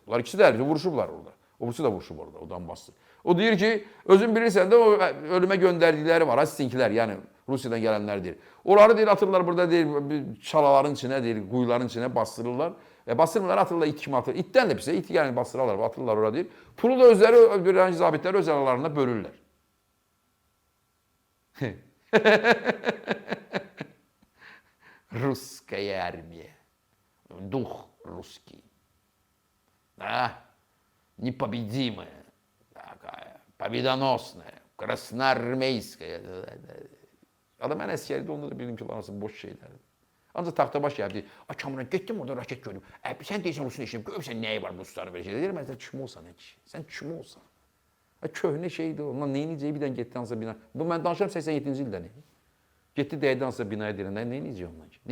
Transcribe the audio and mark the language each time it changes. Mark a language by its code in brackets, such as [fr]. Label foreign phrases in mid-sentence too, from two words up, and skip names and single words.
[az] Bunlar ikisi də hərbiçi, vuruşublar orada. O birisi də vuruşub orada, o Donbaslı. O deyir ki, özün bilirsən də o ölümə göndərdikləri var, sizinkilər, yəni Rusiyadan gələnlər deyir. Onları deyir, atırlar burada deyir, çalaların içinə, deyir, quyuların içinə bastırırlar. Bastırmırlar, atırlar it kimi atırlar. İtdən də pisə, it yəni bastırırlar, atırlar oraya deyir. Pulu da özləri, bir zabitləri öz aralarında bölürlər. [ru] Русская армия. Дух русский. Да? Непобедимая. Такая, победоносная, красноармейская. [az] Adam mən əskərdə onda da bildim ki, lanası boş şeylərdir. Ancaq taxtabaş gəldi. Kamran, getdim orada raket gördüm. Sən deyirsən Rusun işim, görürsən nəyi var Rusların belə şeylər. Deyirəm, sən kim olsan, sən kim olsan? Köhnə şeydir, ondan neyinəcəyi bir dənə getdi hansısa bina. Bu mən danışıram 87-ci ildən. Getdi dəydi hansısa binaya deyirəm, neyinəcəyi ondan ki?